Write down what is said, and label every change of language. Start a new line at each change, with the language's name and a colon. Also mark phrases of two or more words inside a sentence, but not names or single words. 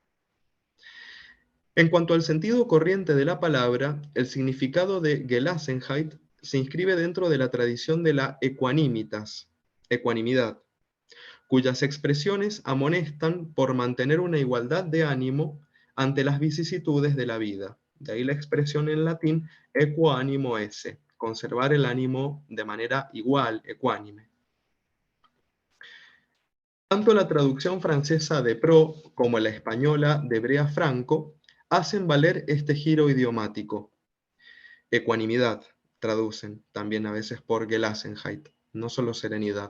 Spanish: En cuanto al sentido corriente de la palabra, el significado de Gelassenheit se inscribe dentro de la tradición de la equanimitas, ecuanimidad, cuyas expresiones amonestan por mantener una igualdad de ánimo ante las vicisitudes de la vida. De ahí la expresión en latín
Latin: equo animo esse,
Spanish: conservar el ánimo de manera igual, ecuánime. Tanto la traducción francesa de Pro como la española de Brea Franco hacen valer este giro idiomático. Ecuanimidad, traducen también a veces por Gelassenheit, no solo serenidad.